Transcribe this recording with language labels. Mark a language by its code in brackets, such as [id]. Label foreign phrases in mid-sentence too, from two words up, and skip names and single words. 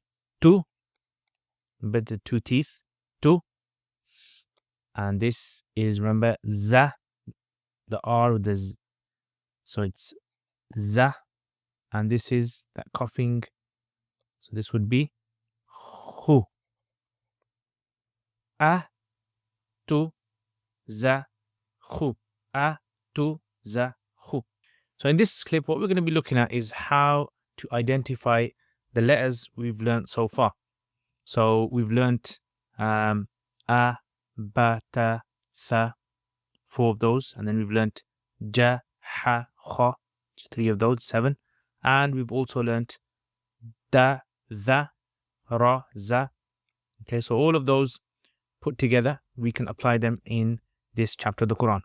[en] tu, but the two teeth, tu, and this is, remember, the R with the z, so it's the, and this is that coughing, so this would be khu. A, tu, za, khu. A, tu, za, khu. So in this clip, what we're going to be looking at is how to identify the letters we've learned so far. So we've learnt a, ba, ta, sa, 4 of those, and then we've learnt ja, ha, kha, 3 of those, 7, and we've also learnt da, tha, ra, za. Okay, so all of those put together, we can apply them in this chapter of the Quran.